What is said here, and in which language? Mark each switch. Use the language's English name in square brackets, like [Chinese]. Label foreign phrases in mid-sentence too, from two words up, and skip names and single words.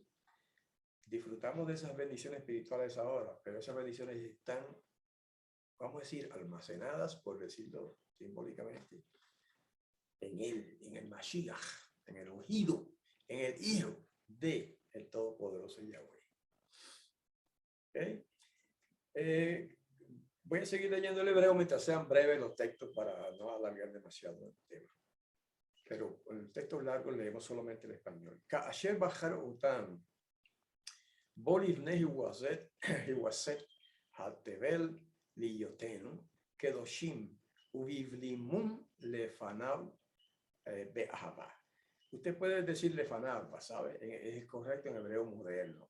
[Spanish] Disfrutamos de esas bendiciones espirituales ahora, pero esas bendiciones están, vamos a decir, almacenadas, por decirlo simbólicamente, en él, en el Mashiach, en el ungido, en el Hijo de el Todopoderoso Yahweh. ¿Okay? Voy a seguir leyendo el hebreo mientras sean breves los textos para no alargar demasiado el tema. Pero el texto largo leemos solamente el español. [Hebrew] כאשר בחר אתנו בו לפני הוסד תבל להיותנו קדושים ובלי מום לפניו באהבה. [Spanish] Usted puede decir lefanavva, ¿sabe? Es correcto en hebreo moderno.